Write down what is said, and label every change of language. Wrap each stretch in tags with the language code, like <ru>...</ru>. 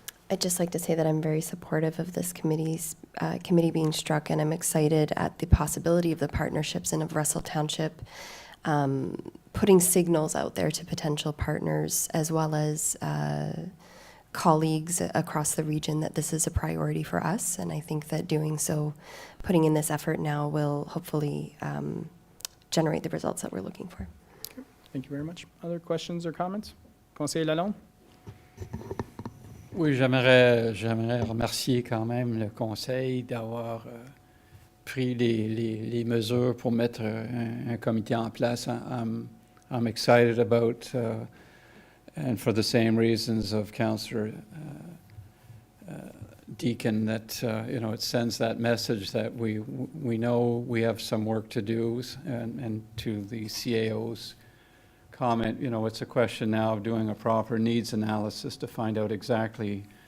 <en>I'd just like to say that I'm very supportive of this committee being struck, and I'm excited at the possibility of the partnerships and of Russell Township putting signals out there to potential partners as well as colleagues across the region that this is a priority for us. And I think that doing so, putting in this effort now, will hopefully generate the results that we're looking for. Thank you very much. Other questions or comments?</en> <fr>Conseiller Lalonde? Oui, j'aimerais remercier quand même le Conseil d'avoir pris les mesures pour mettre un comité en place.</fr> <en>I'm excited about, and for the same reasons of Councillor Deakin, that it sends that message that we know we have some work to do, and to the CAO's comment, it's a question now of doing a proper needs analysis to find out exactly</en>